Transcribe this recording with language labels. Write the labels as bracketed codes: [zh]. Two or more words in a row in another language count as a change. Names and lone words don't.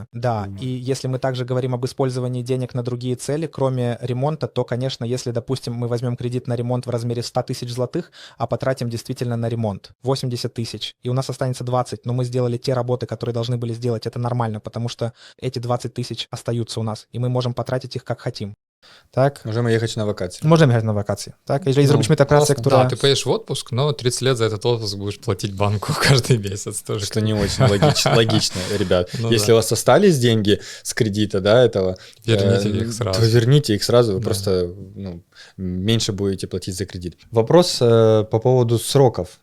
[ru] Да, и если мы также говорим об использовании денег на другие цели, кроме ремонта, то, конечно, если, допустим, мы возьмем кредит на ремонт в размере 100 тысяч злотых, а потратим действительно на ремонт 80 тысяч, и у нас останется 20, но мы сделали те работы, которые должны были сделать, это нормально, потому что эти 20 тысяч остаются у нас, и мы можем потратить их как хотим. [pl] Tak? Możemy jechać na wakacje. Możemy jechać na wakacje, tak? Jeżeli zrobiliśmy tę pracę, [ru] классно. [pl] która... [ru] Да, ты поедешь в отпуск, но 30 лет за этот отпуск будешь платить банку каждый месяц тоже. Что не очень логично, ребят. Ну Если да. у вас остались деньги с кредита, да, этого, Верните их сразу. то верните их сразу, вы Да. просто меньше будете платить за кредит. Вопрос по поводу сроков.